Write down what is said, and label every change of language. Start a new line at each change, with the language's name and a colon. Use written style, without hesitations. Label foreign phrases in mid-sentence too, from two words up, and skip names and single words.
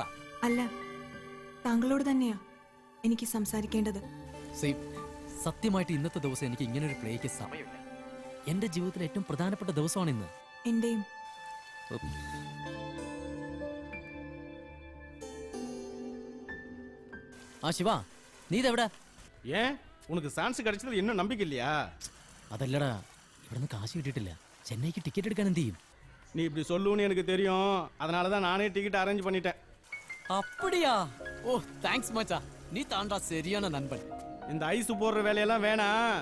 Malayalam: അല്ല, താങ്കളോട് തന്നെയാ എനിക്ക് സംസാരിക്കേണ്ടത്. സത്യമായിട്ട് ഇന്നത്തെ ദിവസം എനിക്ക് ഇങ്ങനെ ഒരു പ്ലേക്ക് സമയമില്ല. എന്റെ ജീവിതത്തിലെ ഏറ്റവും പ്രധാനപ്പെട്ട ദിവസമാണ് ഇന്ന്. എന്റെയും. ആ ശിവ, നീ ഇതെവിടെ?
Tamil: ஏன் உனக்கு சான்ஸ் கிடைச்சது இன்னும் நம்பிக்கை இல்லையா?
Malayalam: അതല്ലടാ, ഇവിടുന്ന് കാശ് കിട്ടിയിട്ടില്ല. ചെന്നൈക്ക് ടിക്കറ്റ് എടുക്കാൻ എന്ത് ചെയ്യും?
Tamil: நீ இப்படி சொல்லுன்னு எனக்கு தெரியும், அதனால தான் நானே
English: ticket arrange
Tamil: பண்ணிட்டேன். அப்படியா? ஓ, தேங்க்ஸ் மச்சா, நீ தாண்டா சரியான நண்பன். இந்த ஐஸ் போடுற வேலையெல்லாம் வேணாம்.